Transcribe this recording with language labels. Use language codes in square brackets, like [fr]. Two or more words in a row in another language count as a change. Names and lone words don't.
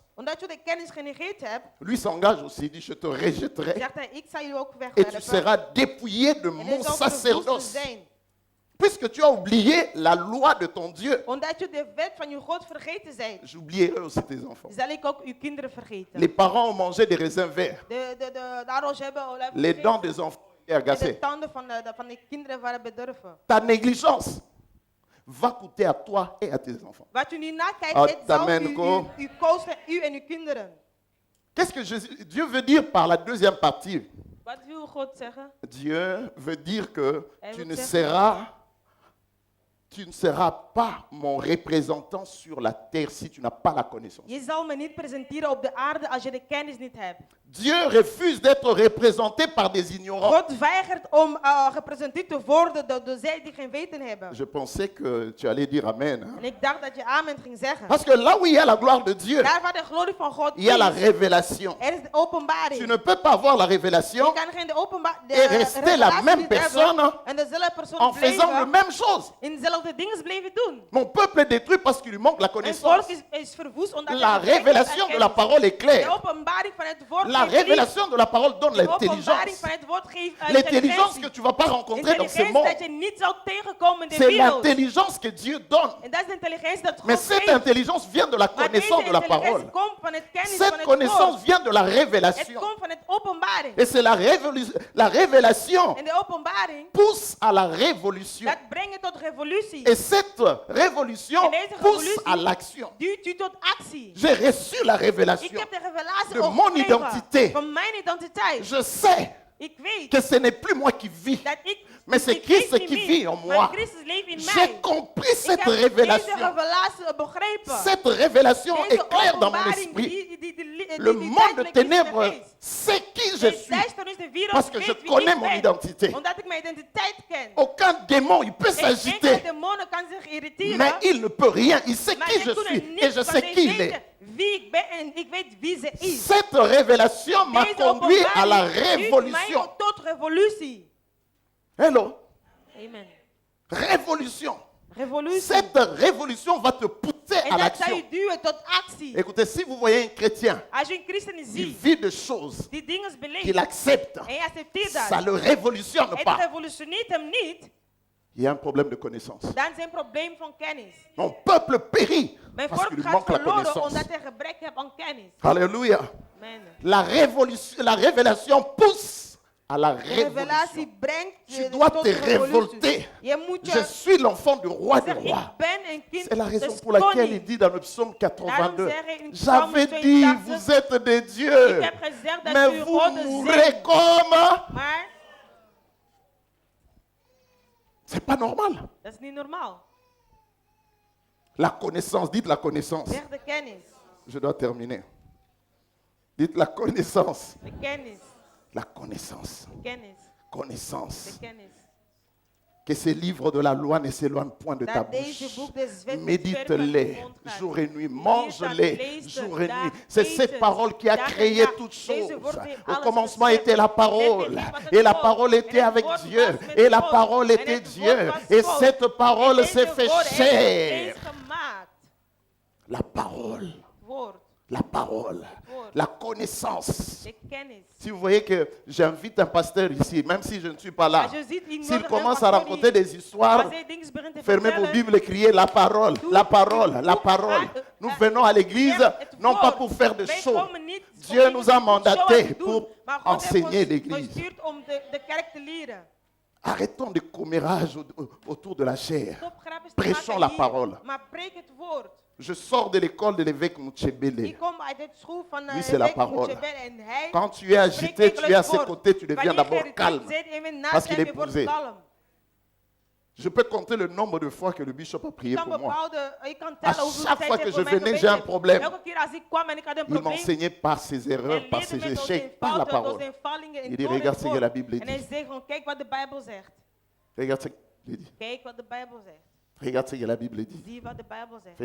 [nl] Omdat je de kennis genegeerd hebt, [fr] lui s'engage aussi, il dit, je te rejetterai [nl] zegt hij, ik zal je ook [fr] et tu [nl] wegwerpen. [fr] seras dépouillé de [nl] En [fr] mon [nl] hij zal verwoest [fr] sacerdoce. [nl] zijn. [fr] Puisque tu as oublié la loi de ton Dieu, [nl] Omdat je de wet van je God vergeten bent, [fr] j'oublierai aussi tes enfants. [nl] zal ik ook uw kinderen vergeten. [fr] Les parents ont mangé des raisins verts. [nl] De ouders hebben olijven [fr] Les dents [nl] gegeten. [fr] des enfants étaient [nl] En de [fr] agacées. [nl] tanden van de kinderen waren bedorven. [fr] Ta négligence va coûter à toi et à tes enfants. [nl] Wat u niet nakijkt, Oh, het zal amen, ko. u kosten, u en uw kinderen. [fr] Qu'est-ce que Dieu veut dire par la deuxième partie? [nl] Wat wil God zeggen? [fr] Dieu veut dire que Elle tu veut ne dire- seras pas mon représentant sur la terre si tu n'as pas la connaissance. [nl] Je zal me niet presenteren op de aarde als je de kennis niet hebt. [fr] Dieu refuse d'être représenté par des ignorants. [nl] God weigert om gepresenteerd te worden door zij die geen weten hebben. [fr] Je pensais que tu allais dire Amen. hein. [nl] En ik dacht dat je amen ging zeggen. [fr] Parce que là où il y a la gloire de Dieu, [nl] Daar waar de glorie van God [fr] il y a la [nl] is, [fr] révélation. [nl] er is de openbaring. [fr] Tu ne peux pas avoir la [nl] Je [fr] révélation [nl] kan geen de [fr] et rester la [nl] revelatie [fr] même [nl] niet [fr] personne [nl] hebben en dezelfde persoon [fr] en faisant la [nl] blijven [fr] même chose. [nl] in dezelfde dingen blijven doen. [fr] Mon peuple est détruit parce qu'il lui manque la [nl] En volk [fr] connaissance. [nl] is verwoest omdat [fr] La [nl] er gebrek is aan [fr] révélation de la [nl] kennis. [fr] parole est [nl] De [fr] claire. [nl] openbaring van het woord [fr] La La révélation de la parole donne [nl] De openbaring [fr] l'intelligence. [nl] van het woord geeft [fr] L'intelligence que tu ne vas pas rencontrer dans ce [nl] intelligentie [fr] monde. [nl] dat je niet zou tegenkomen in de [fr] C'est [nl] wereld. [fr] l'intelligence que Dieu donne. [nl] En dat is de intelligentie dat [fr] Mais [nl] God [fr] cette [nl] geeft. [fr] intelligence vient de la [nl] Maar deze [fr] connaissance de la [nl] intelligentie [fr] parole. [nl] komt van het kennis van [fr] Cette [nl] het [fr] connaissance [nl] woord. [fr] vient de la [nl] Het [fr] révélation. [nl] komt van het openbaring. [fr] Et c'est la révélation [nl] En de openbaring, [fr] pousse à la révolution. [nl] dat brengt tot revolutie. [fr] Et cette révolution [nl] En deze [fr] pousse [nl] revolutie [fr] à l'action. [nl] duwt u tot actie. [fr] J'ai reçu la [nl] Ik [fr] révélation. [nl] heb de revelatie [fr] de mon [nl] opgekregen [fr] identité. [nl] van mijn identiteit. [fr] Je sais [nl] Ik weet [fr] que ce n'est plus moi qui vis, [nl] dat ik [fr] mais c'est [nl] ik [fr] Christ [nl] leef niet [fr] qui [nl] meer, [fr] vit en [nl] maar [fr] moi. [nl] Christus leeft in [fr] J'ai [nl] mij. [fr] compris [nl] Ik [fr] cette [nl] heb deze [fr] révélation. [nl] revelatie begrepen. [fr] Cette révélation [nl] Deze [fr] est claire dans mon [nl] openbaring [fr] esprit. [nl] die [fr] Le monde de [nl] tijdelijk [fr] ténèbres [nl] is geweest. [fr] sait qui je [nl] De [fr] suis. [nl] duisternis, de wereld [fr] Parce que [nl] weet [fr] je [nl] wie [fr] connais [nl] ik [fr] mon [nl] ben, [fr] identité. [nl] Omdat ik mijn identiteit ken. [fr] Aucun démon, il peut [nl] Geen enkele [fr] s'agiter, [nl] demonen kan zich irriteren. [fr] mais il ne peut rien. Il sait [nl] Maar [fr] qui [nl] ze [fr] je [nl] kunnen [fr] suis [nl] niets [fr] et je [nl] van [fr] sais [nl] mij [fr] qui il [nl] weten [fr] est. [nl] wie ik ben en ik weet wie ze is. [fr] Cette révélation m'a [nl] Deze [fr] conduit à la [nl] openbaring duwt [fr] révolution. [nl] mij tot revolutie. [en] Hello. Amen. [fr] Révolution. [nl] Revolutie. [fr] Cette révolution va te pousser [nl] En [fr] à [nl] dat zou [fr] l'action. [nl] je duwen tot actie. [fr] Écoutez, si vous voyez un chrétien [nl] Als je een christen [fr] qui [nl] ziet [fr] vit des choses [nl] die dingen beleeft [fr] qu'il accepte, [nl] en je accepteert [fr] ça [nl] dat, [fr] ne le révolutionne [nl] het [fr] pas. [nl] revolutioneert hem niet, [fr] Il y a un problème de connaissance. [nl] dan is er een probleem van kennis. [fr] Mon peuple périt [nl] Mijn [fr] parce [nl] volk [fr] qu'il [nl] gaat [fr] manque la [nl] verloren [fr] connaissance. [nl] omdat er gebrek heeft aan kennis. [fr] Alléluia. Amen. La révélation pousse à la [nl] De [fr] révolution. [nl] revelatie brengt [fr] Tu [nl] je [fr] dois [nl] tot [fr] te [nl] revolutie. [fr] révolter. [nl] Je moet [fr] Je [nl] je [fr] suis l'enfant du roi des [nl] zeggen, [fr] rois. [nl] ik ben een kind [fr] C'est la raison [nl] des [fr] pour laquelle il [nl] konings. [fr] dit dans le psaume 82, [nl] Daarom zeg hij in Psalm [fr] j'avais dit, [nl] 82, [fr] vous êtes des dieux, [nl] Ik heb gezegd dat [fr] mais [nl] u [fr] vous [nl] goden [fr] mourrez [nl] zijn. [fr] comme... [nl] Maar [fr] C'est pas normal. [nl] dat is niet normaal. [fr] La connaissance, dites la connaissance. [nl] Zeg de kennis. [fr] Je dois terminer. Dites la connaissance. [nl] De kennis. [fr] La connaissance. [nl] De kennis. [fr] Connaissance. [nl] De kennis. [fr] Que ces livres de la loi ne s'éloignent point de ta [nl] Dat deze [fr] bouche. [nl] boek des wet niet ver van [fr] Médite-les [nl] je mond gaat. [fr] jour et nuit. [nl] Lees [fr] Mange-les [nl] dat, [fr] jour et [nl] dag, [fr] nuit. C'est [nl] eet [fr] cette [nl] het, [fr] parole qui a [nl] dag en [fr] créé [nl] nacht. [fr] toutes [nl] Deze [fr] choses. [nl] woord heeft [fr] Au [nl] alles [fr] commencement [nl] geschapen. [fr] était la [nl] In het [fr] parole. [nl] begin was het [fr] Et la [nl] woord. [fr] parole [nl] En [fr] était [nl] het [fr] avec [nl] woord [fr] Dieu. [nl] was met [fr] Et la [nl] God. [fr] parole [nl] En [fr] était [nl] het [fr] Dieu. [nl] woord was [fr] Et [nl] God. [fr] cette parole [nl] En [fr] s'est [nl] deze [fr] fait [nl] woord heeft [fr] chair. [nl] vlees gemaakt. [fr] La parole. [nl] Het woord. [fr] La parole. La connaissance. [nl] De kennis. [fr] Si vous voyez que j'invite un pasteur ici, même si je ne suis pas là, [nl] Als je ziet, ik [fr] s'il [nl] nodig [fr] commence [nl] een [fr] à [nl] pastor [fr] raconter [nl] die- [fr] des histoires, [nl] Als hij dingen begint te [fr] fermez vos [nl] vertellen, [fr] Bibles et criez la parole, la parole, la parole. Nous venons à l'église non pas pour faire des [nl] Wij [fr] shows. [nl] komen niet om [fr] Dieu [nl] dingen [fr] nous a [nl] te doen, [fr] mandatés [nl] show te doen, [fr] pour [nl] maar God heeft [fr] enseigner [nl] ons [fr] l'église. [nl] gestuurd om de kerk te leren. [fr] Arrêtons de commérage autour de la chair. [nl] Stop grapjes te [fr] Prêchons [nl] maken [fr] la [nl] hier, [fr] parole. [nl] maar preek het woord. [fr] Je sors de l'école de l'évêque Mouchebele. [nl] Ik kom uit het school van [fr] Lui, c'est la [nl] Rebecca [fr] parole. [nl] Muchebele en hij [fr] Quand tu es agité, [nl] spreekt [fr] tu es à [nl] dagelijks [fr] ses [nl] woord. [fr] côtés, tu deviens [nl] Wanneer [fr] d'abord [nl] jij [fr] calme. [nl] zit en je naast [fr] Parce qu'il [nl] hem, [fr] est [nl] je wordt [fr] posé. [nl] kalm. [fr] Je peux compter le nombre de fois que le bishop a prié [nl] Ik kan [fr] pour moi. [nl] ik kan [fr] À [nl] tellen hoeveel [fr] chaque [nl] tijd [fr] fois [nl] hij [fr] que [nl] voor [fr] je [nl] mij [fr] venais, [nl] gebeden [fr] j'ai un [nl] heeft. [fr] problème. [nl] Elke keer als ik kwam en ik had een [fr] Il [nl] probleem, [fr] m'enseignait par ses erreurs, [nl] hij [fr] par [nl] leerde [fr] ses [nl] me door zijn [fr] échecs, par la [nl] fouten, door [fr] parole. [nl] zijn fallingen en [fr] Il dit, [nl] door het [fr] regarde ce que [nl] woord. [fr] la Bible [nl] En hij [fr] dit. [nl] zegt gewoon, kijk wat de Bijbel zegt. [fr] Regarde ce qu'il dit. [nl] Kijk wat de Bijbel zegt. [fr] Regarde ce que la Bible dit. [nl] Zie wat de Bijbel zegt.